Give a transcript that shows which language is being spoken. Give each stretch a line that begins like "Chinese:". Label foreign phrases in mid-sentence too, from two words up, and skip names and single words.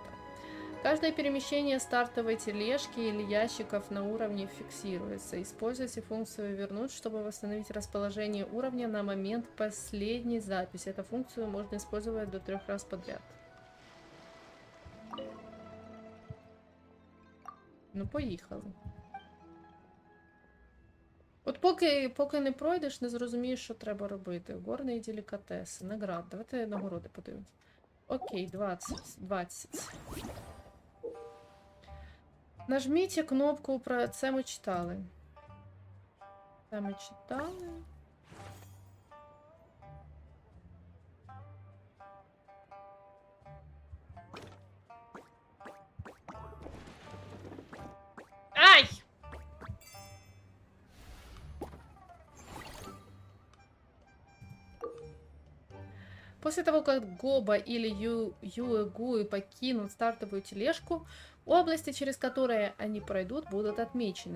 Russian: Каждое перемещение стартовой тележки или ящиков на уровне фиксируется. Используйте функцию «Вернуть», чтобы восстановить расположение уровня на момент последней записи. Эту функцию можно использовать до 3 раз подряд.
Ukrainian: Ну, поїхали. От поки не пройдеш, не зрозумієш, що треба робити. Горні делікатеси, наград. Давайте нагороди подивимось. Окей, 20. Нажміть кнопку про це ми читали. Це ми читали. Ай!
Russian: После того, как Гоба или Юэгуи покинут стартовую тележку, области, через которые они пройдут, будут отмечены.